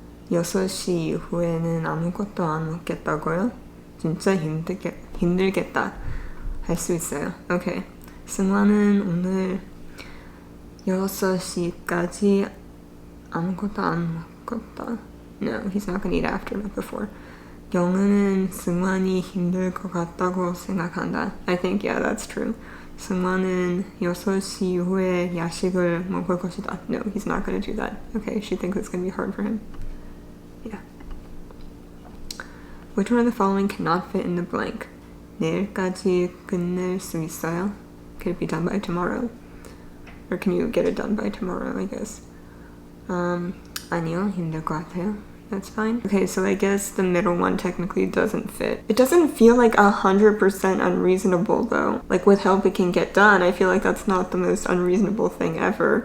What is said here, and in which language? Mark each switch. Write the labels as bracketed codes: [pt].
[ko] 6시 이후에는 아무것도 안 먹겠다고요? 진짜 힘들겠다. 할 수 있어요. Okay. 승환은 오늘 6시까지 아무것도 안 먹었다. [en] No, he's not gonna eat after, not before. [ko] 영은은 승환이 힘들 것 같다고 생각한다. [en] I think, yeah, that's true. [ko] 승환은 6시 이후에 야식을 먹을 것이다. [en] No, he's not gonna do that. Okay, she thinks it's gonna be hard for him. Yeah. Which one of the following cannot fit in the blank? [ko] 내일까지 끝낼 수 있어요? [en] Could it be done by tomorrow? Or can you get it done by tomorrow, I guess? [ko] 아니요, 힘들 것 같아요. [en] That's fine. Okay, so I guess the middle one technically doesn't fit. It doesn't feel like 100% unreasonable though. Like with help it can get done, I feel like that's not the most unreasonable thing ever.